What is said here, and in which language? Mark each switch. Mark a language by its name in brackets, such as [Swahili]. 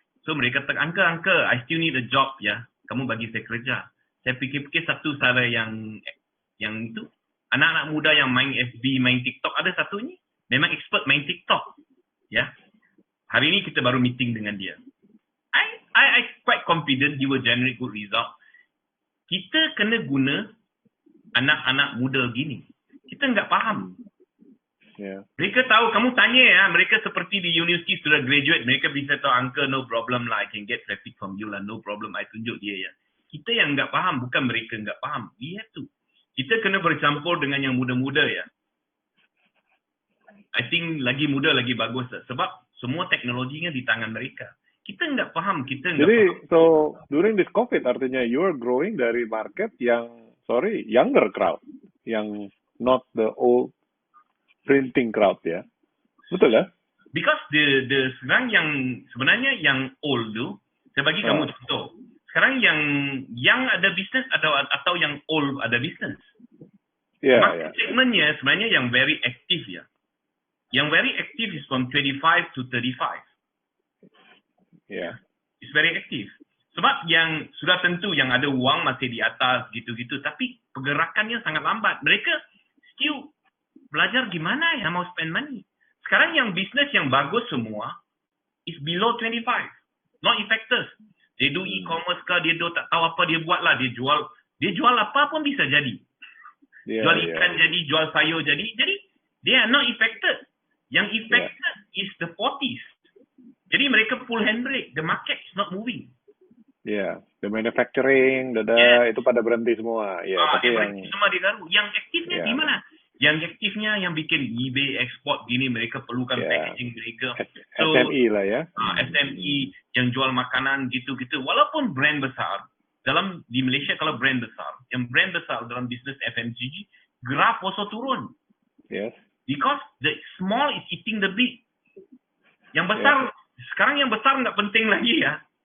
[Malay] So mereka Uncle, [English] I still need a job [Malay] ya. Kamu bagi saya kerja. Saya fikir-fikir satu cara yang itu, anak-anak muda yang main FB, main TikTok, ada satu ini memang expert main TikTok ya. Hari ini kita baru meeting dengan dia. [English] I quite confident he will generate good result. [Malay] Kita kena guna anak-anak muda gini. Kita nggak paham. Mereka tahu, kamu tanya ya, mereka seperti di universiti sudah graduate, mereka bisa tahu, Uncle, [English] no problem lah, I can get traffic from you lah, no problem, [Malay] I tunjuk dia ya. Kita yang nggak paham, bukan mereka nggak paham. Lihat tu. Kita kena bercampur dengan yang muda-muda ya. [English] I think [Malay] lagi muda lagi bagus lah. Sebab semua teknologinya di tangan mereka. Kita nggak paham, [English] Jadi, so during this COVID artinya you are growing dari market yang, younger crowd, yang not the old printing crowd ya. [Malay] Betul ya? Because the sebenarnya yang old tu, saya bagi kamu contoh. Sekarang yang ada bisnes atau yang old ada bisnes. Market segmentnya sebenarnya yang very active ya. [English] Yang very active is from 25 to 35. Yeah. It's very active. [Malay] Sebab yang sudah tentu yang ada wang masih di atas gitu-gitu, tapi pergerakannya sangat lambat. Mereka still belajar gimana ya mau spend money. Sekarang yang bisnes yang bagus semua [English] is below 25, not effective. [Malay] Dia do e-commerce kah, dia do tak tahu apa dia buat lah, dia jual apa pun bisa jadi. Jual ikan jadi, jual sayur jadi [English] they are not affected. Yang affected is the 40s. Jadi mereka pull handbrake, the market is not moving. [Malay] The manufacturing, itu pada berhenti semua. Tapi yang semua digaru. Yang aktifnya di mana? Yang aktifnya yang bikin eBay export gini, mereka perlukan packaging mereka. So, SME lah ya. SME yang jual makanan gitu-gitu. Walaupun brand besar, di Malaysia kalau brand besar, yang brand besar dalam bisnes FMCG, graf also turun. [English] Yes. Because the small is eating the big. [Malay] Yang besar, sekarang yang besar nggak penting lagi ya.